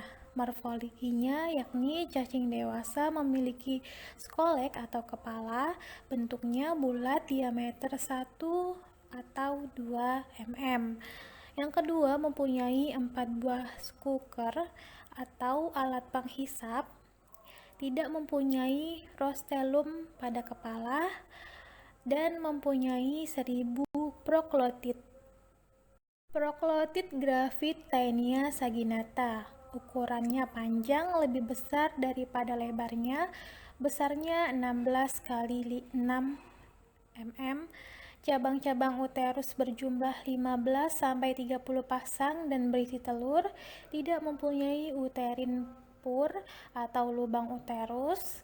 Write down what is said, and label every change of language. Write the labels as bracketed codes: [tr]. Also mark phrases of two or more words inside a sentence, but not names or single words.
[id] Morfologinya yakni cacing dewasa memiliki skolek atau kepala, bentuknya bulat, diameter 1 atau 2 mm. Yang kedua mempunyai 4 buah skuker atau alat penghisap, tidak mempunyai rostelum pada kepala, dan mempunyai 1000 proglotit. Proglotit gravid Taenia saginata. Ukurannya panjang lebih besar daripada lebarnya, besarnya 16 kali 6 mm. Cabang-cabang uterus berjumlah 15-30 pasang dan berisi telur, tidak mempunyai [en] uterin pur [id] atau lubang uterus.